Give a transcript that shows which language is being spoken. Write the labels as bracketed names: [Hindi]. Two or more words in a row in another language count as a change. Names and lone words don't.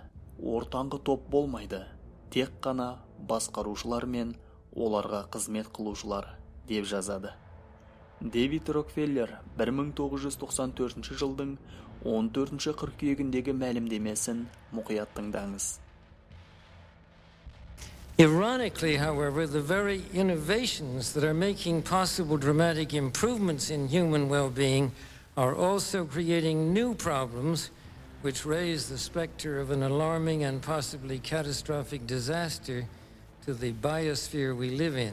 [Kazakh] Ортаңғы топ болмайды, тек қана басқарушылар мен оларға қызмет қылушылар деп жазады. Дэвид Рокфеллер 1994 жылдың 14 қыркүйегіндегі мәлімдемесін мұқият тыңдаңыз. [English] Ironically, however, the very innovations that are making possible dramatic improvements in human well-being are also creating new problems which raise the specter of an alarming and possibly catastrophic disaster to the biosphere we live in.